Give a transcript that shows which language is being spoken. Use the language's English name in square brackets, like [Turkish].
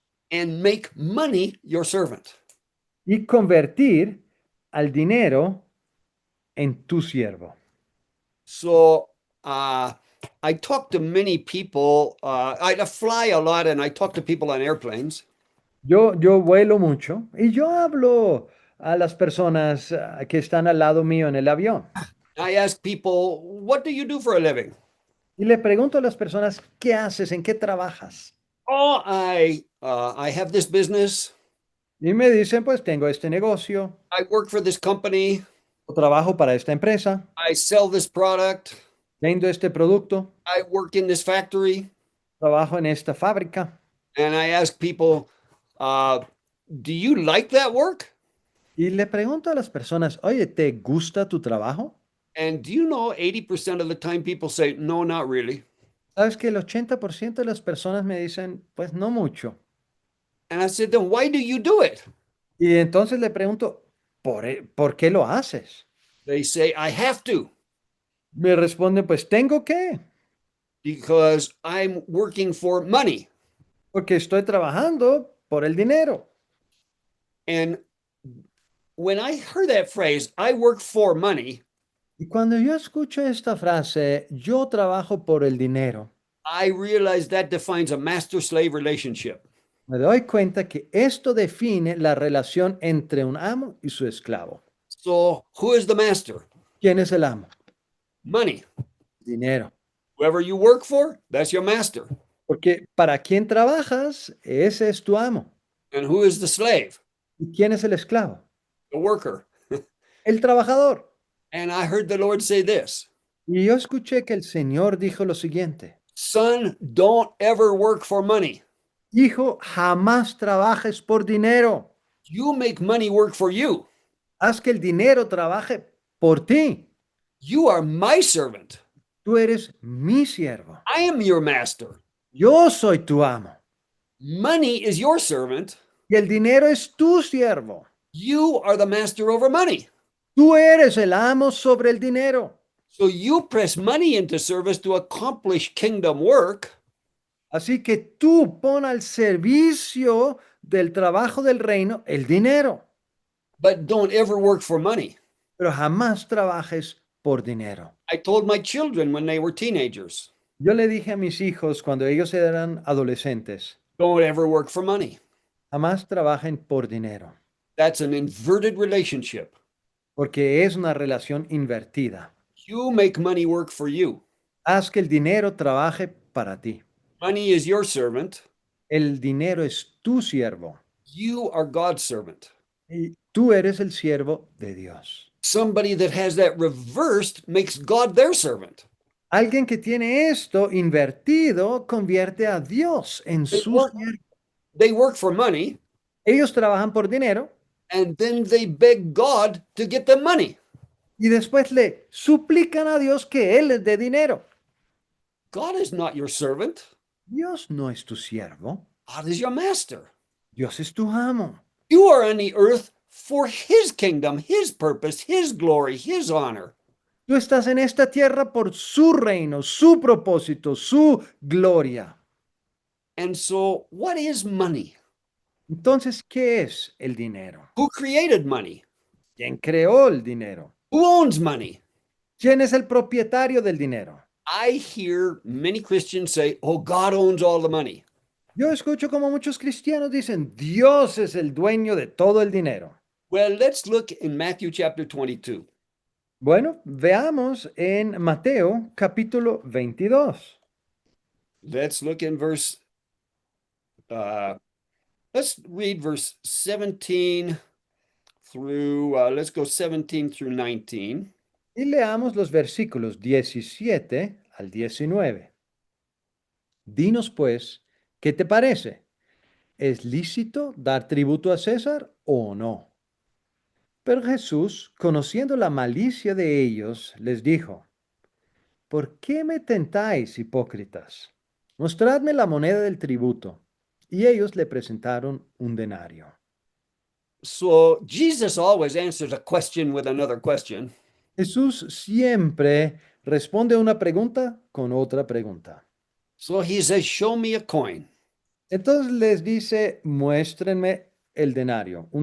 [English] and make money your servant. [Spanish] y convertir al dinero en tu siervo. [English] So I talk to many people. I fly a lot and I talk to people on airplanes. [Spanish] Yo vuelo mucho y yo hablo a las personas que están al lado mío en el avión. [English] I ask people, what do you do for a living? [Spanish] Y le pregunto a las personas, ¿qué haces? ¿En qué trabajas? [English] Oh, I have this business. [Spanish] Y me dicen, pues tengo este negocio, [English] I work for this company. [Spanish] o trabajo para esta empresa, [English] I sell this product. [Spanish] vendo este producto, [English] I work in this factory. [Spanish] trabajo en esta fábrica. [English] And I ask people, do you like that work? [Spanish] Y le pregunto a las personas, oye, ¿te gusta tu trabajo? [English] And do you know 80% of the time people say, no, not really. [Spanish] Sabes que el 80% de las personas me dicen, pues no mucho. [English] And I said, then why do you do it? [Spanish] Y entonces le pregunto, ¿por qué lo haces? [English] They say, I have to. [Spanish] Me responden, pues tengo que, [English] because I'm working for money. [Spanish] porque estoy trabajando por el dinero. [English] And when I heard that phrase, I work for money, [Spanish] Y cuando yo escucho esta frase, yo trabajo por el dinero, [English] I realized that defines a master-slave relationship. [Spanish] me doy cuenta que esto define la relación entre un amo y su esclavo. [English] So who is the master? [Spanish] ¿Quién es el amo? [English] Money. [Spanish] Dinero. [English] Whoever you work for, that's your master. [Spanish] Porque para quién trabajas, ese es tu amo. [English] And who is the slave? [Spanish] ¿Y quién es el esclavo? [English] The worker. [Spanish] El trabajador. [English] And I heard the Lord say this, [Spanish] Y yo escuché que el Señor dijo lo siguiente: [English] son, don't ever work for money. [Spanish] Hijo, jamás trabajes por dinero. [English] You make money work for you. [Spanish] Haz que el dinero trabaje por ti. [English] You are my servant. [Spanish] Tú eres mi siervo. [English] I am your master. [Spanish] Yo soy tu amo. [English] Money is your servant. [Spanish] Y el dinero es tu siervo. [English] You are the master over money. [Spanish] Tú eres el amo sobre el dinero. [English] So you press money into service to accomplish kingdom work. [Spanish] Así que tú pon al servicio del trabajo del reino el dinero, [English] But don't ever work for money. [Spanish] pero jamás trabajes por dinero. [English] I told my children when they were teenagers, [Spanish] Yo le dije a mis hijos cuando ellos eran adolescentes, [English] don't ever work for money. [Spanish] jamás trabajen por dinero, [English] That's an inverted relationship. [Spanish] porque es una relación invertida. [English] You make money work for you. [Spanish] Haz que el dinero trabaje para ti. [English] Money is your servant. [Spanish] El dinero es tu siervo [English] You are God's servant. [Spanish] y tú eres el siervo de Dios. [English] Somebody that has that reversed makes God their servant. [Spanish] Alguien que tiene esto invertido convierte a Dios en [English] They [Spanish] su [English] work, [Spanish] siervo. [English] they work for money, [Spanish] Ellos trabajan por dinero [English] and then they beg God to get them money. [Spanish] y después le suplican a Dios que Él les dé dinero. [English] God is not your servant. [Spanish] Dios no es tu siervo, [English] God is your master. [Spanish] Dios es tu amo. [English] You are on the earth for his kingdom, his purpose, his glory, his honor. [Spanish] Tú estás en esta tierra por su reino, su propósito, su gloria. [English] And so, what is money? [Spanish] Entonces, ¿qué es el dinero? [English] Who created money? [Spanish] ¿Quién creó el dinero? [English] Who owns money? [Spanish] ¿Quién es el propietario del dinero? [English] I hear many Christians say, oh, God owns all the money. [Spanish] Yo escucho como muchos cristianos dicen, Dios es el dueño de todo el dinero. [English] Well, let's look in Matthew chapter 22. [Spanish] Bueno, veamos en Mateo capítulo 22. [English] Let's look in let's read verse 17 through, let's go 17 through 19. [Spanish] Y leamos los versículos 17 al 19. Dinos pues, ¿qué te parece? ¿Es lícito dar tributo a César o no? Pero Jesús, conociendo la malicia de ellos, les dijo, ¿por qué me tentáis, hipócritas? Mostradme la moneda del tributo. Y ellos le presentaron un denario. [English] So Jesus always answers a question with another question. [Spanish] Jesús siempre responde a una pregunta con otra pregunta. [English] So he says, show me a coin. [Spanish] Entonces les dice, muéstrenme el denario, un